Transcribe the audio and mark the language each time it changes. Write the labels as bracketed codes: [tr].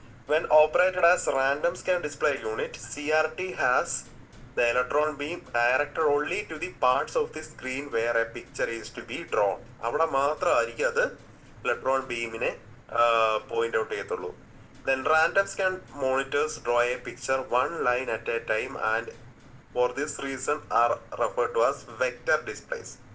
[en] When operated as random scan display unit, CRT has the electron beam directed only to the parts of the screen where a picture is to be drawn. [ml] അവിടെ മാത്രമായിരിക്കും അത് electron ബീമിനെ point out ചെയ്യത്തുള്ളൂ. [en] Then random scan monitors draw a picture one line at a time and for this reason are referred to as vector displays.